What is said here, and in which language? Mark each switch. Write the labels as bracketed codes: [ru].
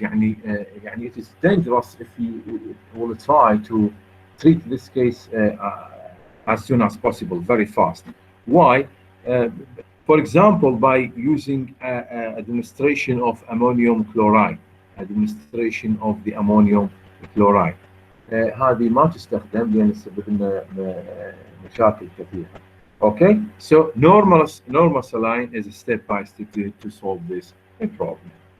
[en] يعني it is dangerous if you will try to treat this case as soon as possible, very fast. Why? For example, by using administration of ammonium chloride, administration of the ammonium chloride. [ar] هذه ما تستخدم لأن تسبب لنا مشاكل كثيرة. [en] Okay, so normal saline is a step by step to solve this problem.